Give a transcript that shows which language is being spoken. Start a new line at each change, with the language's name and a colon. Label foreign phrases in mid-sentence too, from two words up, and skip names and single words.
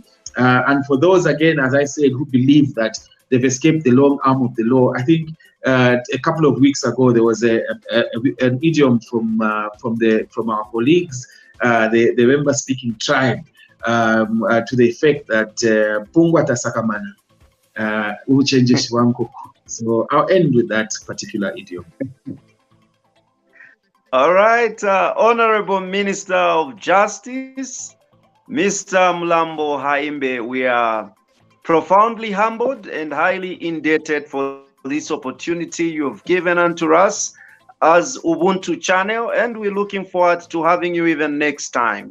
English: And for those, again, as I said, who believe that they've escaped the long arm of the law, I think a couple of weeks ago there was an idiom from our colleagues, the member-speaking tribe, to the effect that
Bemba: Pungwa tasakamana uchenje shiwanko.
English: So I'll end with that particular idiom. All right, Honorable Minister of Justice, Mr. Mulambo Haimbe, we are profoundly humbled and highly indebted for this opportunity you've given unto us as Ubuntu channel, and we're looking forward to having you even next time.